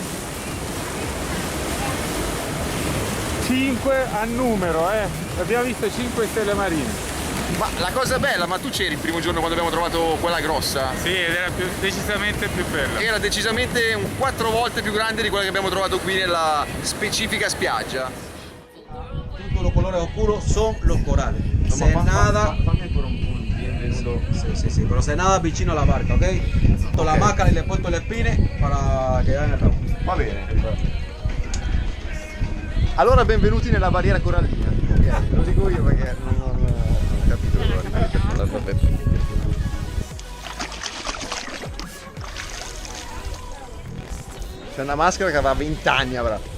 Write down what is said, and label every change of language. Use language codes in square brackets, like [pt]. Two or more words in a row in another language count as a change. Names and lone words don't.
[it] 5 a numero, abbiamo visto 5 stelle marine. Ma la cosa bella, ma tu c'eri il primo giorno quando abbiamo trovato quella grossa? Sì, ed era decisamente più bella. Era decisamente 4 volte più grande di quella che abbiamo trovato qui nella specifica spiaggia. [es] Todos los colores oscuros son los corales. Se nada. Sí, pero se nada vicino a la barca, ¿ok? Con la máscara y le he puesto el spinner para que vean el ramo. [it] Va bene. Allora benvenuti nella barriera corallina. Lo dico io perché non ho capito dove ripetere. C'è una maschera che avrà 20 anni avrà.